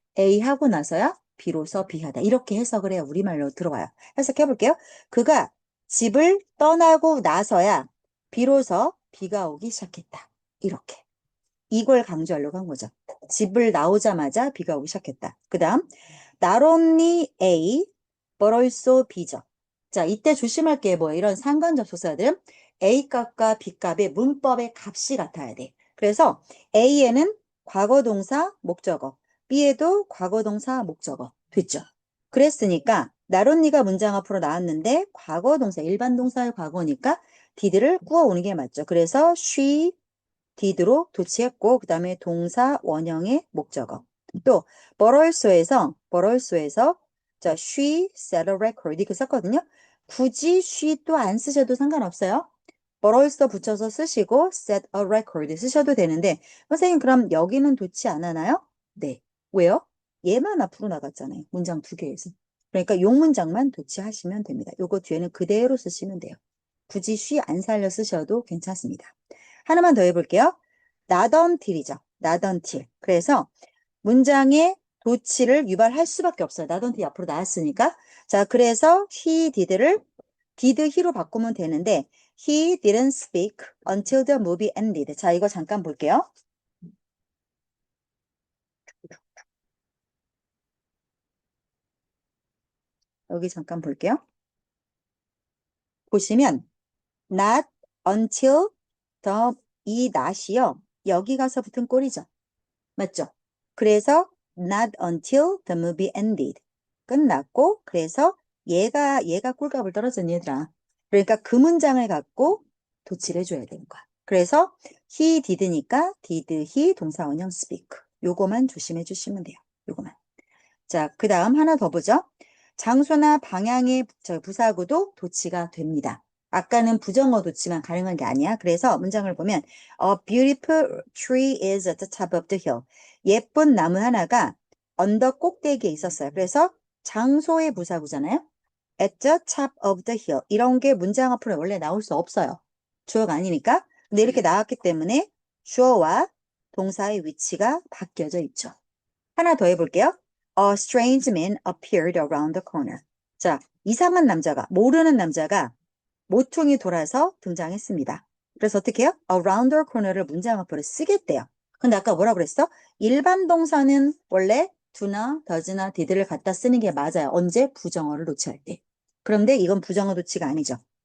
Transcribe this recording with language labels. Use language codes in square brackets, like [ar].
[ko] A 하고 나서야 B로서 B 하다. 이렇게 해석을 해야 우리말로 들어와요. 해석해 볼게요. 그가 집을 떠나고 나서야 비로소 비가 오기 시작했다. 이렇게. 이걸 강조하려고 한 거죠. 집을 나오자마자 비가 오기 시작했다. 그 다음, [en] not only A, but also B죠. [ko] 자, 이때 조심할 게 뭐예요? 이런 상관접속사들은 A 값과 B 값의 문법의 값이 같아야 돼. 그래서 A에는 과거동사, 목적어, B에도 과거동사, 목적어. 됐죠? 그랬으니까 not only가 문장 앞으로 나왔는데 과거동사, 일반 동사의 과거니까 did를 꾸어오는 게 맞죠. 그래서 she did로 도치했고 그 다음에 동사 원형의 목적어. 또 but also에서 자 [en] she set a record [ko] 이렇게 썼거든요. 굳이 she 또 안 쓰셔도 상관없어요. but also 붙여서 쓰시고 [en] set a record [ko] 쓰셔도 되는데 선생님 그럼 여기는 도치 안 하나요? 네. 왜요? 얘만 앞으로 나갔잖아요. 문장 두 개에서. 그러니까 용 문장만 도치하시면 됩니다. 요거 뒤에는 그대로 쓰시면 돼요. 굳이 she 안 살려 쓰셔도 괜찮습니다. 하나만 더 해볼게요. [en] not until이죠. not until. [ko] 그래서 문장에 도치를 유발할 수밖에 없어요. not until 앞으로 나왔으니까. 자, 그래서 [en] he did를 did he로 [ko] 바꾸면 되는데 [en] he didn't speak until the movie ended. [ko] 자, 이거 잠깐 볼게요. 여기 잠깐 볼게요. 보시면 not until the 이 not이요. 여기 가서 붙은 꼴이죠. 맞죠? [en] 그래서 not until the movie ended. [ko] 끝났고 그래서 얘가 꿀값을 떨어진 얘들아. 그러니까 그 문장을 갖고 도치를 해줘야 되는 거야. 그래서 he did니까 did he 동사 원형 speak. 요거만 조심해 주시면 돼요. 요거만. 자, 그 다음 하나 더 보죠. 장소나 방향의 부사구도 도치가 됩니다. 아까는 부정어 도치만 가능한 게 아니야. 그래서 문장을 보면 [en] A beautiful tree is at the top of the hill. [ko] 예쁜 나무 하나가 언덕 꼭대기에 있었어요. 그래서 장소의 부사구잖아요. [en] At the top of the hill. [ko] 이런 게 문장 앞으로 원래 나올 수 없어요. 주어가 아니니까. 근데 이렇게 나왔기 때문에 주어와 동사의 위치가 바뀌어져 있죠. 하나 더 해볼게요. [en] A strange man appeared around the corner. [ko] 자, 이상한 남자가, 모르는 남자가 모퉁이 돌아서 등장했습니다. 그래서 어떻게 해요? Around the corner를 문장 앞으로 쓰겠대요. 근데 아까 뭐라 그랬어? 일반 동사는 원래 do나 does나 did를 갖다 쓰는 게 맞아요. 언제? 부정어를 도치할 때. 그런데 이건 부정어 도치가 아니죠.